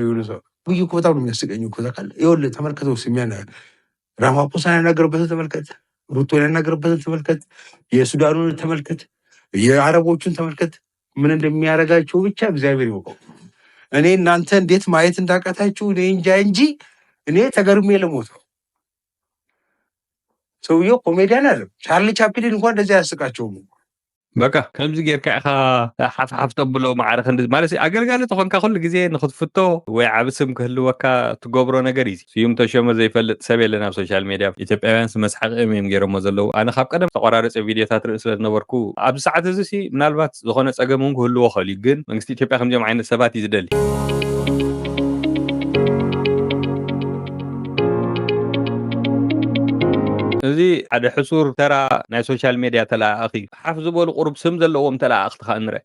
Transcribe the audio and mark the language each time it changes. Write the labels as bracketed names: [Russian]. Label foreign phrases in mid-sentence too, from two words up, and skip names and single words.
[Amharic] የሆነ ሰው ብዬ እኮ በጣም ነው የሚያስቀኝ እኮ ታውቃለህ። ይኸውልህ ተመልከተው፣ ስሚያን ራማፖሳን ያናገርበትን ተመልከት፣ ሩቶን ያናገርበትን ተመልከት፣ የሱዳኑን ተመልከት፣ የአረቦቹን ተመልከት። ምን እንደሚያደርጋቸው ብቻ እግዚአብሔር ይወቀው። እኔ እናንተ እንዴት ማየት እንዳቃታችሁ እኔ እንጂ እኔ ተገርሜ ልሞት ነው። ሰውየው ኮሜዲያን አይደለም። ቻርሊ ቻፕሊን እንኳን እንደዚህ አያስቃቸውም። [Tigrinya] በቃ ከምዚ ጌርካ ኢኻ ሓፍሓፍ ተብሎ ማዕረኽ [Amharic] እንደዚህ ማለት [Tigrinya] ኣገልጋሊ ተኾንካ ኩሉ ግዜ ንኽትፍቶ ወይ ዓብ ስም ክህልወካ ትገብሮ ነገር እዩ። ስዩም ተሾመ ዘይፈልጥ ሰብ የለን ኣብ [English] social media። [Tigrinya] ኢትዮጵያውያን መስሓቅኦም እዮም ገይሮሞ ዘለዉ። ኣነ ካብ ቀደም ተቆራረፀ ቪድዮታት ርኢ ስለ ዝነበርኩ ኣብዚ ሰዓት እዚ ምናልባት ዝኾነ ፀገም እውን ክህልዎ ክእል እዩ። ግን መንግስቲ ኢትዮጵያ ከምዚኦም ዓይነት ሰባት እዩ ዝደሊ። እዚ ሓደ ሕሱር ተራ ናይ [English] social media [Tigrinya] ተላኣኺ ሓፍ ዝበሉ ቁሩብ ስም ዘለዎም ተላኣኽቲ ካ ንርኢ።